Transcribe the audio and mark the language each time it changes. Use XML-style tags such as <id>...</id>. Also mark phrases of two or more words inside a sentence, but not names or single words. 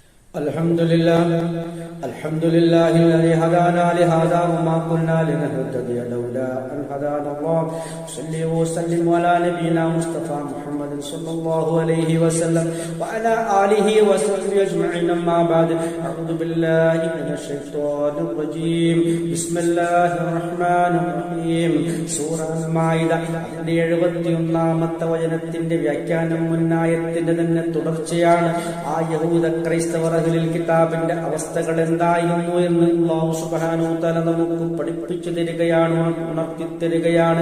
<ar>الحمد لله الذي هدانا لهذا وما كنا لنهتدي لولا أن هدانا الله. صلى وسلم على نبينا مصطفى محمد صلى الله عليه وسلم وعلى آله وصحبه أجمعين. أما بعد، أعوذ بالله من الشيطان الرجيم. بسم الله الرحمن الرحيم.</ar> <ml>സൂറ അൽ-മാഇദ 71-ാമത്തെ വചനത്തിന്റെ വ്യാഖ്യാനം മുന്നായത്തിന്റെ തന്നെ തുടർച്ചയാണ്. ആ യഹൂദ ക്രൈസ്തവർ കിതാബിന്റെ അവസ്ഥകൾ എന്തായിരുന്നു എന്ന് അല്ലാഹു</ml> <ar>سبحانه وتعالى</ar> <ml>നമുക്ക് പഠിപ്പിച്ചു തരികയാണ്, ഉണർത്തി തരികയാണ്.</ml>